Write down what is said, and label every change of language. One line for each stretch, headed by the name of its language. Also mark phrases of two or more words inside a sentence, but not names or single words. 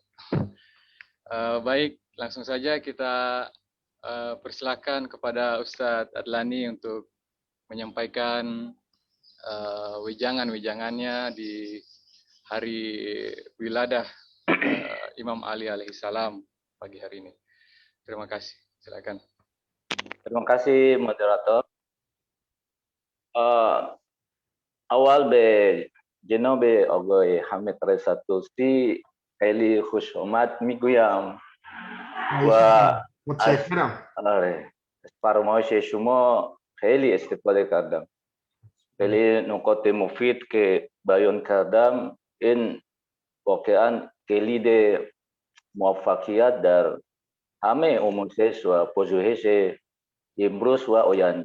Indonesian: Baik, langsung saja kita persilakan kepada Ustadz Adlani untuk menyampaikan wejangan-wejangannya di hari wiladah Imam Ali alaihissalam pagi hari ini. Terima kasih. Silakan. Terima kasih moderator.
Persian: اول به جناب آقای Hamid Reza Tulsi خیلی خوش آمد میگویم و متشکرم. از فرمایش شما خیلی استفاده کردم. خیلی نکات مفید که بیان کردم این واقعا کلید موفقیت در همه آموزش و پژوهش امروز و آینده.